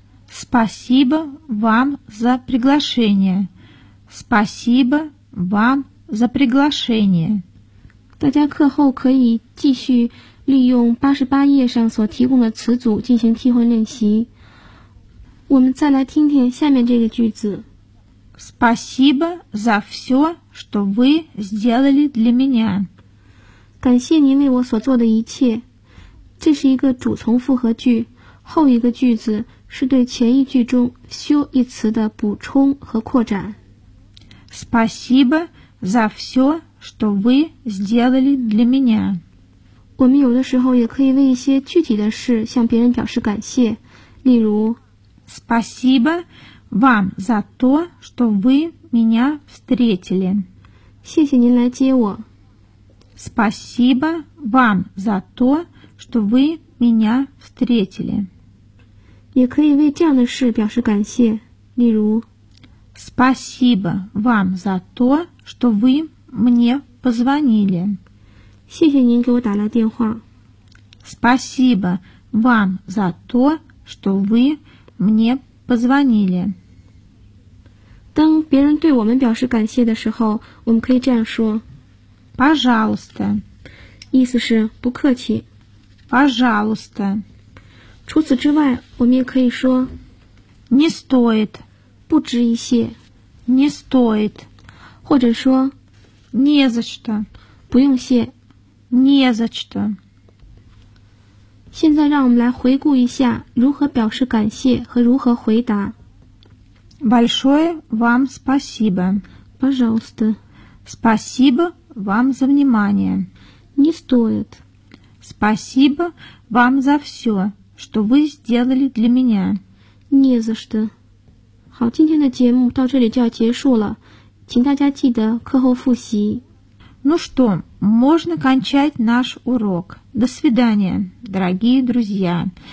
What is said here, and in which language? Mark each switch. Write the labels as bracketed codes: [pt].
[ru] Спасибо вам за приглашение. Спасибо вам за приглашение. [zh] 大家课后可以继续利用88页上所提供的词组进行替换练习。我们再来听听下面这个句子。 [ru] Спасибо за все, что вы сделали для меня. [zh] 感谢您为我所做的一切。这是一个主从复合句，后一个句子是对前一句中все一词的补充和扩展。 [ru] Спасибо за все, что вы сделали для меня. [zh] 我们有的时候也可以为一些具体的事向别人表示感谢，例如 [ru] Спасибо вам за то, что вы меня встретили. [zh] 谢谢您来接我。 [ru] Спасибо вам за то, что вы меня встретили. [zh] 也可以为这样的事表示感谢，例如 [ru] Спасибо вам за то, что вы мне позвонили. [zh] 谢谢您给我打来电话。 [ru] Спасибо вам за то, что вы мне позвонили. [zh] 当别人对我们表示感谢的时候，我们可以这样说。 [ru] Пожалуйста. [zh] 意思是不客气。 [ru] Пожалуйста. [zh] 除此之外，我们也可以说。 [ru] Не стоит. [zh] 不值一谢。 [ru] Не стоит. [zh] 或者说。 [ru] Не за что. [zh] 不用谢。 [ru] Не за что. [zh] 现在让我们来回顾一下如何表示感谢和如何回答。 [ru] Большое вам спасибо. Пожалуйста. Спасибо вам за внимание. Не стоит. Спасибо вам за все, что вы сделали для меня. Не за что. [zh] 好，今天的节目到这里就要结束了，请大家记得课后复习。 [ru] Ну что, можно кончать наш урок. До свидания, дорогие друзья.